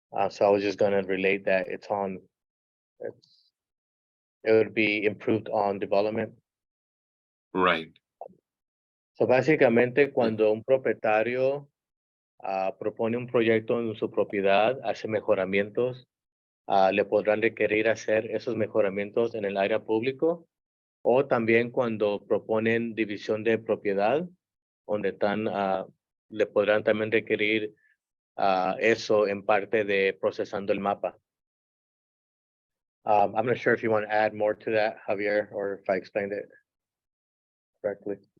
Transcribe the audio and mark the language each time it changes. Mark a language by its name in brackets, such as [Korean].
[English] So I was just gonna relate that it would be improved on development. Right. [Spanish] So básicamente cuando un propietario propone un proyecto en su propiedad, hace mejoramientos, le podrán requerir hacer esos mejoramientos en el área público, o también cuando proponen división de propiedad, donde le podrán también requerir eso en parte de procesando el mapa. [English] I'm not sure if you want to add more to that, Javier, or if I explained it correctly.